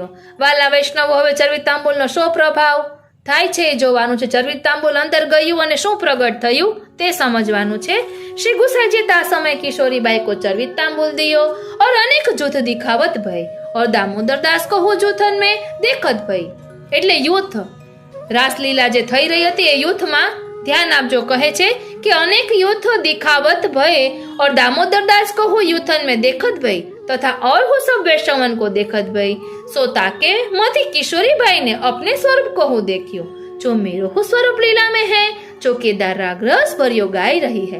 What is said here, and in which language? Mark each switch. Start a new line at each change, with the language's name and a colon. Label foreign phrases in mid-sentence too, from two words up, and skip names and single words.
Gujarati: વાલા વૈષ્ણવ હવે ચરવિત તાંબૂલનો શો પ્રભાવ થાય છે જોવાનું છે। ચરવિત તાંબૂલ અંદર ગયું અને શું પ્રગટ થયું તે સમજવાનું છે।
Braj: શ્રી ગુસાઈજી તા समय किशोरीबाई को चरवित तांबूल दियो और अनेक जूथ दिखावत भई और दामोदर दास को हो जूथन में देखत भई।
Gujarati: એટલે યુથ રાસલીલા જે થઈ રહી હતી એ યુથમાં ધ્યાન આપજો કહે છે કિ
Braj: अनेक युथ दिखावत भय और दामोदर दास को हो युथन में देखत भई तथा और हो सब वैष्णवन को देखत भई। सो ताके मती किशोरीबाई ने अपने स्वरूप को हो देखियो, जो मेरो हो स्वरूप लीला में है, जो केदार राग रस भरियो गाई रही है।